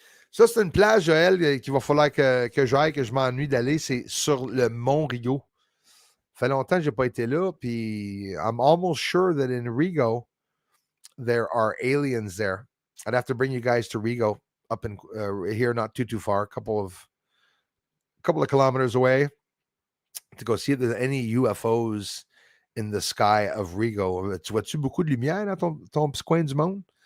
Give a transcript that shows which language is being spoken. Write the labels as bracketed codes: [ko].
[fr] Ça c'est une place, Joël, qu'il va falloir que j'aille, que je m'ennuie d'aller. C'est sur le Mont Rio. Ça fait longtemps que j'ai pas été là, puis [en] I'm almost sure that in Rigo there are aliens there. I'd have to bring you guys to Rigo, up in here, not too far, a couple of kilometers away, to go see if there's any UFOs in the sky of Rigo. [fr] Tu vois-tu beaucoup de lumière dans ton petit coin du monde?